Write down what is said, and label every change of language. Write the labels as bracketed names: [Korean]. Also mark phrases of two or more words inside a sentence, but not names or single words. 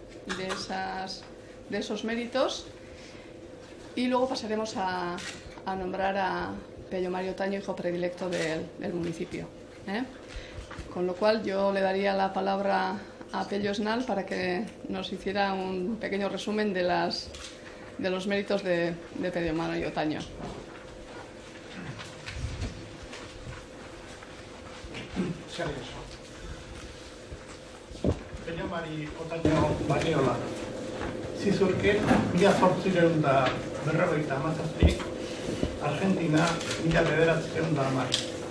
[Spanish] de esos méritos, y luego pasaremos a nombrar a Pello Mario Otaño, hijo predilecto del municipio. Con lo cual yo le daría la palabra a Pello Snal para que nos hiciera un pequeño resumen de los méritos de Pello Mario Otaño. Pello Mario Otaño Barriola, Zizurkil, 1857, Argentina, 1910.